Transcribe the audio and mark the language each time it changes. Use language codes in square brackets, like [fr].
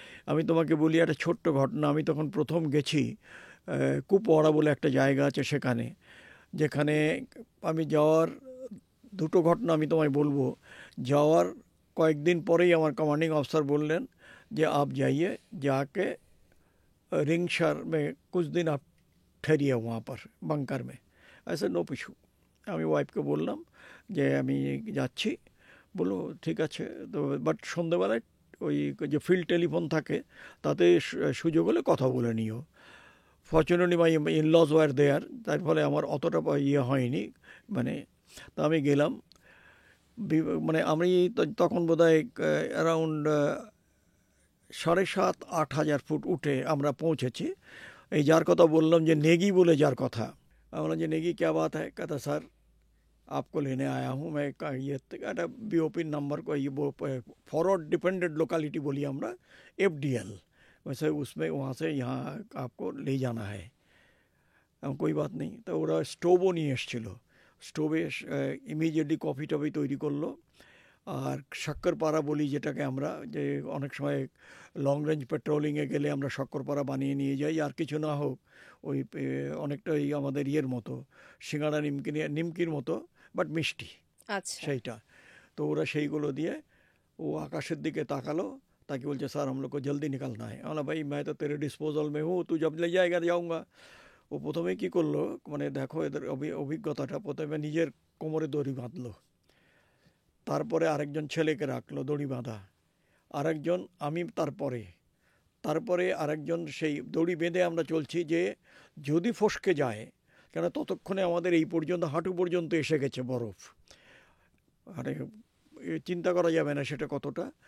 [bn] আমি তোমাকে বলি একটা ছোট্ট ঘটনা। আমি তখন প্রথম গেছি কুপওয়াড়া বলে একটা জায়গা আছে সেখানে, যেখানে আমি যাওয়ার দুটো ঘটনা আমি তোমায় বলবো। যাওয়ার কয়েকদিন পরেই আমার [hi] कमांडिंग अफसर বললেন যে आप जाइए, जाके रिंगशर में कुछ दिन आप ठहरिए वहाँ पर बंकर में, ऐसे नो इशू। [bn] আমি ওয়াইফকে বললাম যে আমি যাচ্ছি। বললো ঠিক আছে। তো বাট সন্ধ্যেবেলায় ওই যে ফিল্ড টেলিফোন থাকে তাতে সুযোগ হলে কথা বলে নিও। [en] fortunately my in-laws were there, [bn] তার ফলে আমার অতটা হয়নি। মানে তো আমি গেলাম, মানে আমি তখন বোধহয় অ্যারাউন্ড 7,500-8,000 ফুট উঠে আমরা পৌঁছেছি। এই যার কথা বললাম যে নেগি বলে যার কথা, আমি বললাম যে নেগি [hi] क्या बात है? कहता सर आपको लेने आया हूँ मैं। ये একটা बीओपी नंबर को ये फॉरवर्ड डिपेंडेंट लोकेलिटी बोली हमरा, FDL, वैसे उसमें वहाँ से यहाँ आपको ले जाना है। कोई बात नहीं। [bn] তো ওরা স্টোভও নিয়ে এসেছিল। স্টোভে ইমিডিয়েটলি কফি টফি তৈরি করলো। আর শক্করপাড়া বলি যেটাকে আমরা, যে অনেক সময় লং রেঞ্জ পেট্রোলিংয়ে গেলে আমরা শক্করপাড়া বানিয়ে নিয়ে যাই, আর কিছু না হোক ওই অনেকটাই আমাদের মতো সিঙ্গাড়া নিমকির মতো, বাট মিষ্টি, সেইটা। তো ওরা সেইগুলো দিয়ে, ও আকাশের দিকে তাকালো, তাকে বলছে স্যার [hi] हम लोग को जल्दी निकलना है। [bn] আমরা ভাই [hi] मैं तो तेरे डिस्पोजल में हूँ, तू जब ले जाएगा जाऊँगा। [bn] ও প্রথমে কী করলো, মানে দেখো এদের অভিজ্ঞতাটা, প্রথমে নিজের কোমরে দড়ি বাঁধলো, তারপরে আরেকজন ছেলেকে রাখলো দড়ি বাঁধা, আরেকজন আমি, তারপরে আরেকজন, সেই দড়ি বেঁধে আমরা চলছি যে যদি ফসকে যায়, কেন ততক্ষণে আমাদের এই পর্যন্ত হাঁটু পর্যন্ত এসে গেছে বরফ, আরে চিন্তা করা যাবে না সেটা কতটা।